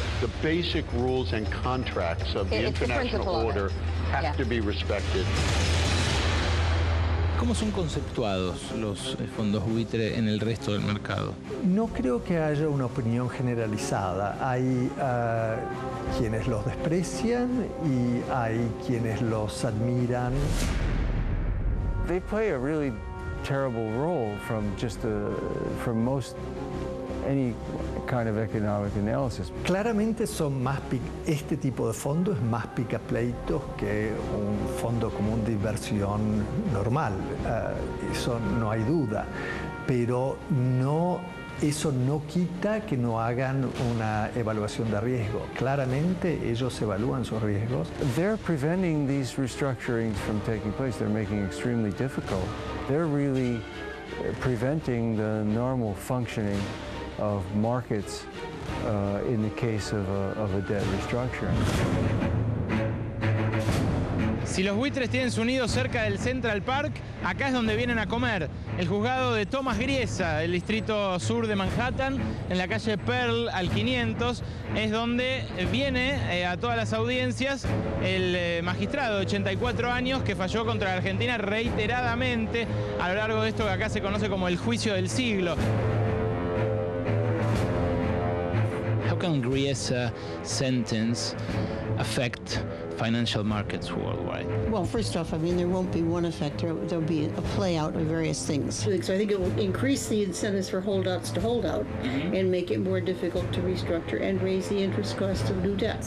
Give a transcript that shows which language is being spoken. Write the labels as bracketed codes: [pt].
[en] The basic rules and contracts of the international order have to be respected. [es] ¿Cómo son conceptuados los fondos buitre en el resto del mercado? No creo que haya una opinión generalizada. Hay quienes los desprecian y hay quienes los admiran. [en] They play a really terrible role from most any kind of economic analysis. [es] Claramente son más este tipo de fondo es más picapleitos que un fondo común de inversión normal. Eso no hay duda. Pero eso no quita que no hagan una evaluación de riesgo. Claramente ellos evalúan sus riesgos. [en] They're preventing these restructurings from taking place. They're making it extremely difficult. They're really preventing the normal functioning of markets in the case of a debt restructuring. [es] Si los buitres tienen su nido cerca del Central Park, acá es donde vienen a comer. El juzgado de Thomas Griesa, del distrito sur de Manhattan, en la calle Pearl al 500, es donde viene a todas las audiencias el magistrado de 84 años que falló contra la Argentina reiteradamente a lo largo de esto que acá se conoce como el juicio del siglo. [en] How can Griesa sentence affect financial markets worldwide? Well, first off, I mean, there won't be one effect. There'll be a play out of various things. So I think it will increase the incentives for holdouts to hold out and make it more difficult to restructure and raise the interest cost of new debt.